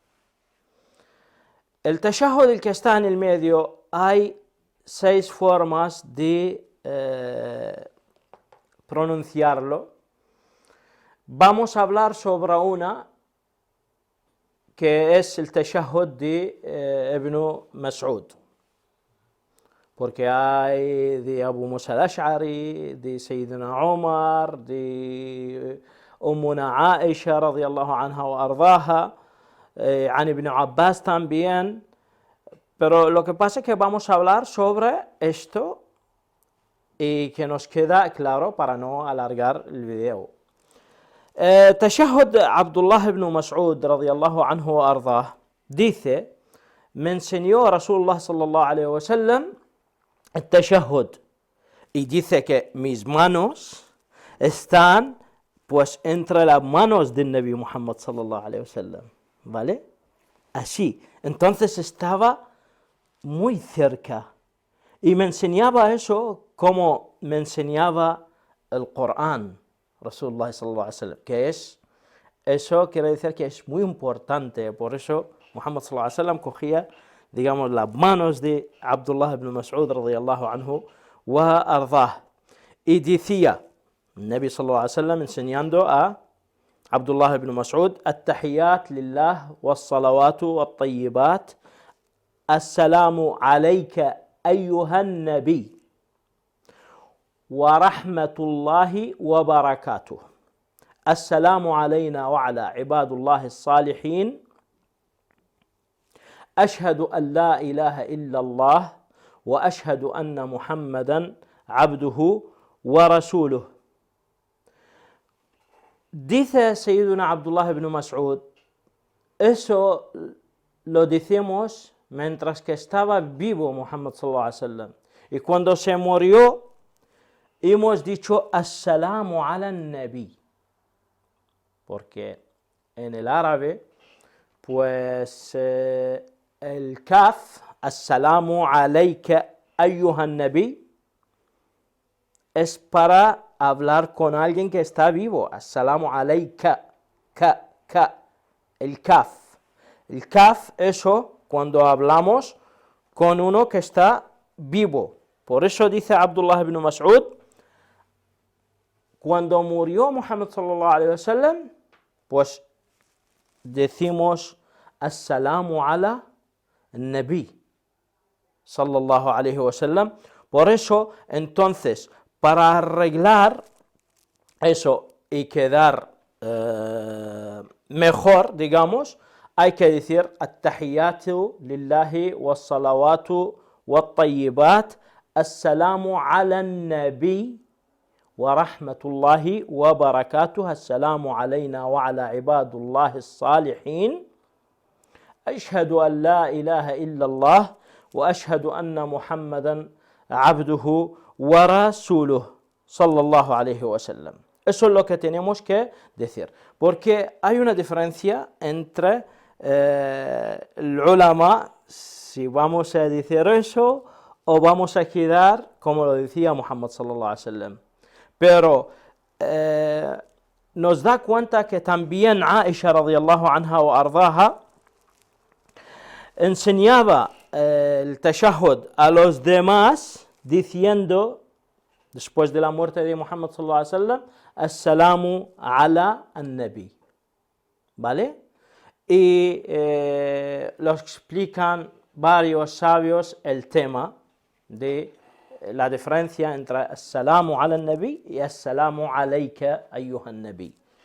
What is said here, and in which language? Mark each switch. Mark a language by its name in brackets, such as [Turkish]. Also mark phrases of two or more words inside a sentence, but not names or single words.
[Spanish] El tashahhud, el que está en el medio, hay 6 formas de pronunciarlo. Vamos a hablar sobre una que es el tashahhud de Ibn Mas'ud, porque hay de Abu Musa al-Ash'ari, de Sayyidina Umar, de Ummuna Aisha [Arabic] رضي الله عنها وأرضاها, [Spanish] an Ibn Abbas también. Pero lo que pasa es que vamos a hablar sobre esto y que nos queda claro para no alargar el video. Tashahhud Abdullah ibn Mas'ud [Arabic] رضي الله عنه وأرضاه [Spanish] dice: me enseñó [Arabic] رسول الله صلى الله عليه وسلم [Spanish] el tashahhud, y dice que mis manos están pues entre las manos del Nabi Muhammad [Arabic] صلى الله عليه وسلم, [Spanish] ¿vale? Así, entonces estaba muy cerca y me enseñaba eso como me enseñaba el Corán [Arabic] رسول الله صلى الله عليه وسلم, [Spanish] que es, eso quiere decir que es muy importante. Por eso Muhammad [Arabic] صلى الله عليه وسلم [Spanish] cogía, digamos, las manos de Abdullah ibn Mas'ud [Arabic] رضي الله عنه وأرضاه, [Spanish] y decía [Arabic] النبي صلى الله عليه وسلم [Spanish] enseñando a Abdullah ibn Mas'ud: [Arabic] التحيات لله والصلوات والطيبات, السلام عليك أيها النبي ورحمة الله وبركاته السلام علينا وعلى عباد الله الصالحين أشهد أن لا إله إلا الله وأشهد أن محمدا عبده ورسوله. [Spanish] Dice Sayyiduna Abdullah ibn Mas'ud, eso lo decimos mientras que estaba vivo Muhammad [Arabic] صلى الله عليه وسلم, [Spanish] y cuando se murió hemos dicho [Arabic] السلام على النبي, [Spanish] porque en el árabe pues el kaf, [Arabic] السلام عليك أيها النبي, [Spanish] es para hablar con alguien que está vivo. [Arabic] السلام عليك, [Spanish] el kaf. El kaf, eso cuando hablamos con uno que está vivo. Por eso dice Abdullah ibn Mas'ud, cuando murió Muhammad [Arabic] صلى الله عليه وسلم, [Spanish] pues decimos [Arabic] السلام على النبي صلى الله عليه وسلم. [Spanish] Por eso, entonces, para arreglar eso y quedar mejor, digamos, hay [Arabic] que decir التحيات لله والصلوات والطيبات السلام على النبي ورحمة الله وبركاته السلام علينا وعلى عباد الله الصالحين أشهد أن لا إله إلا الله وأشهد أن محمدا عبده ورسوله صلى الله عليه وسلم. [Spanish] Eso es lo que tenemos que decir, porque hay una diferencia entre el ulama, si vamos a decir eso o vamos a quedar como lo decía Muhammad [Arabic] صلى الله عليه وسلم. [Spanish] Pero nos da cuenta que también Aisha [Arabic] رضي الله عنها وأرضاها [Spanish] enseñaba el tashahhud a los demás diciendo, después de la muerte de Muhammad [Arabic] صلى الله عليه وسلم, السلام على النبي, [Spanish] ¿vale? Y lo explican varios sabios el tema de la diferencia entre [Arabic] السلام على النبي [Spanish] y [Arabic] السلام عليك أيها النبي.